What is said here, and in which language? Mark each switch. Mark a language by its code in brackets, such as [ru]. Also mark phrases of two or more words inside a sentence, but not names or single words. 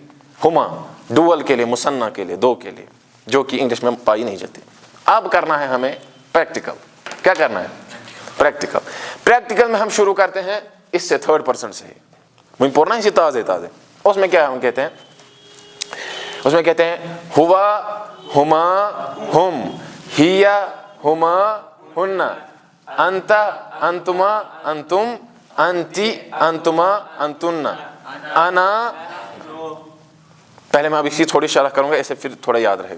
[ur] ہما ڈوول کے لیے, مثنیٰ کے لیے, دو کے لیے, جو کہ انگلش میں پائی نہیں جاتی. اب کرنا ہے ہمیں پریکٹیکل. کیا کرنا ہے؟ پریکٹیکل. پریکٹیکل میں ہم شروع کرتے ہیں اس سے, تھرڈ پرسن سے. مجھے پڑھنا ہے اسی تازے. اس میں کیا ہم کہتے ہیں؟ اس میں کہتے ہیں [ar] ہوا ہما ہم, ہیا ہما ہننا, انتا انتما انتم, انتی انتما انتنا, انا. [ur] پہلے میں اب اسی تھوڑی شرح کروں گا, ایسے پھر تھوڑا یاد رہے گا.